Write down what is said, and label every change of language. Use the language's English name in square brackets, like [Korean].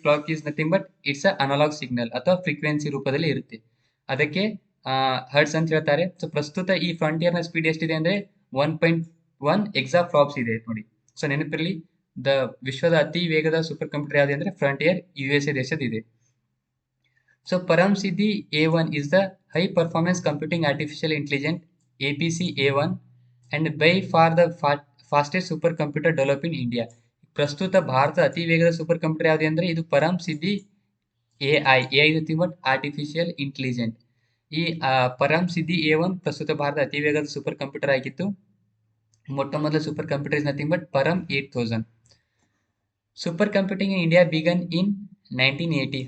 [English] clock is nothing but it's analogue signal [Kannada] ಅಥವಾ frequency ರೂಪದಲ್ಲಿ ಇರುತ್ತೆ, ಅದಕ್ಕೆ ಹರ್ಟ್ಸ್ ಅಂತ ಹೇಳ್ತಾರೆ. ಸೊ ಪ್ರಸ್ತುತ ಈ ಫ್ರಂಟಿಯರ್ ನ ಸ್ಪೀಡ್ ಎಷ್ಟಿದೆ ಅಂದ್ರೆ 1.1 exaflops ಇದೆ ನೋಡಿ. ಸೊ ನೆನಪಿರಲಿ, ದ ವಿಶ್ವದ ಅತಿ ವೇಗದ ಸೂಪರ್ ಕಂಪ್ಯೂಟರ್ ಯಾವ್ದು ಅಂದ್ರೆ ಫ್ರಂಟಿಯರ್ USA ದೇಶದ ಇದೆ. [English] So Param Siddhi A1 is the high performance computing artificial intelligence APC A1 and by far the fastest super computer developed in India. [Kannada] ಪ್ರಸ್ತುತ ಭಾರತ ಅತಿ ವೇಗದ ಸೂಪರ್ ಕಂಪ್ಯೂಟರ್ ಯಾವುದು ಅಂದ್ರೆ ಇದು ಪರಂ ಸಿದ್ಧಿ AI [English] Nothing but artificial intelligent. [Kannada] ಈ ಪರಂ ಸಿದ್ಧಿ A1 ಪ್ರಸ್ತುತ ಭಾರತ ಅತಿ ವೇಗದ ಸೂಪರ್ ಕಂಪ್ಯೂಟರ್ ಆಗಿತ್ತು. ಮೊಟ್ಟ ಮೊದಲ [English] Super computer is nothing but Param 8000. Super computing in India began in 1980.